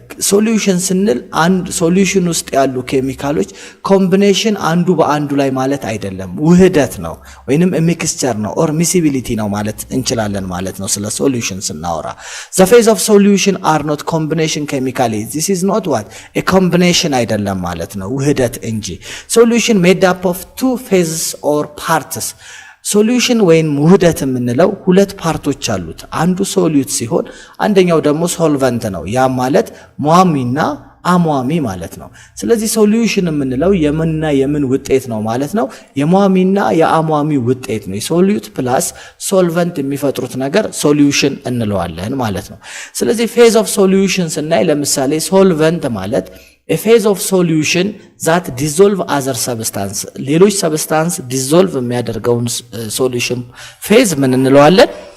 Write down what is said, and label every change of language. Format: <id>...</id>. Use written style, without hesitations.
<am>solution ስንል አንድ ሶሉሽን ውስጥ ያሉ ኬሚካሎች ኮምቢኔሽን አንዱ በአንዱ ላይ ማለት አይደለም፣ ውህደት ነው ወይንም ሚክስቸር ነው ኦር miscibility ነው ማለት እንችላለን ማለት ነው። ስለ ሶሉሽን ስናወራ</am> <en>the phase of solution are not combination chemically. this is not what a combination</en> <am>አይደለም ማለት ነው፣ ውህደት እንጂ።</am> <en>solution made up of two or parts.</en> <am>ሶሉሽን ወይም ውህደት የምንለው ሁለት ፓርቶች አሉት። አንዱ ሶሉት ሲሆን አንደኛው ደግሞ ሶልቨንት ነው። ያ ማለት ሟሚና አሟሚ ማለት ነው። ስለዚህ ሶሉሽን የምንለው የምንና የምን ውጤት ነው ማለት ነው። የሟሚና የአሟሚ ውጤት ነው። የሶሉት ፕላስ ሶልቨንት የሚፈጥሩት ነገር ሶሉሽን እንለዋለን ማለት ነው። ስለዚህ ፌዝ ኦፍ ሶሉሽን ስናይ ለምሳሌ ሶልቨንት ማለት</am> <en>a phase of solution that dissolve other substance</en> <am>ሌሎች ሰብስታንስ ዲዞልቭ የሚያደርገውን ሶሉሽን ፌዝ ምን እንለዋለን?</am>